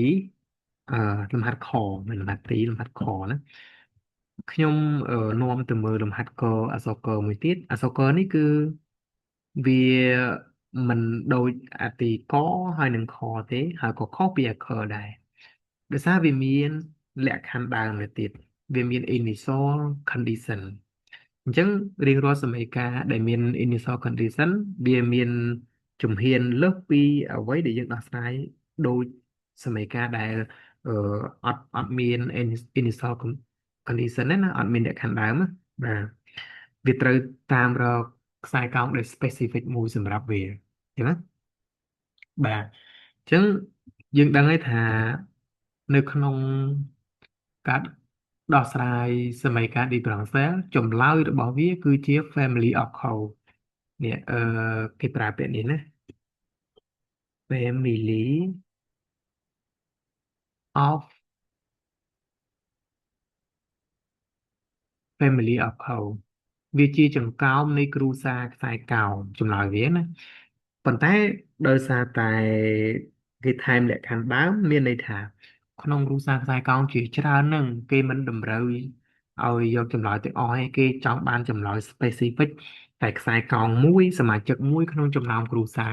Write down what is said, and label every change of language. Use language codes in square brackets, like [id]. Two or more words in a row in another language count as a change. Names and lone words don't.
[km] អឺលំហាត់ខមិនលំហាត់ទីលំហាត់ខណាខ្ញុំនាំទៅមើលលំហាត់កអក្សរកមួយទៀតអក្សរកនេះគឺវាមិនដូចអាទីកហើយនឹងខ ទេហើយក៏ខុសពីអក្សរដែរដោយសារវាមានលក្ខខណ្ឌដើមទៅទៀតវាមាន [en] initial condition [km] អញ្ចឹងរៀងរា ល់សមីការដែលមាន [en] initial condition [km] វាមានជំហានលើសពីអ្វីដែលយើងដោះស្រាយ ដូចសមីការដែលអឺអត់មាន [en] initial condition [km] ទេណាអត់មានលក្ខខណ្ឌដើមណាបាទវាត្រូវតាមរកខ្សែកោងដែល specific មួយសម្រាប់វាអញ្ចឹងណាបាទអញ្ចឹងយើងដឹងហើយថានៅក្នុងការដោះស្រាយសមីការ differential ចម្លើយរបស់វាគឺជា [en] family of curve [km] នេះគេប្រើពាក្យនេះណា [en] family of family of curve [km] វាជាចង្កោមនៃគ្រួសារខ្សែកោងចម្លើយវាណាប៉ុន្តែដោយសារតែគេថែមលក្ខខណ្ឌដើមមានន័យថាក្នុងគ្រួសារខ្សែកោង ជាច្រើននឹងគេមិនតម្រូវឲ្យយកចម្លើយទាំងអស់ឯងគេចង់បានចម្លើយ specific តែខ្សែកោងមួយសមាជិកមួយក្នុងចំណោមគ្រួសារ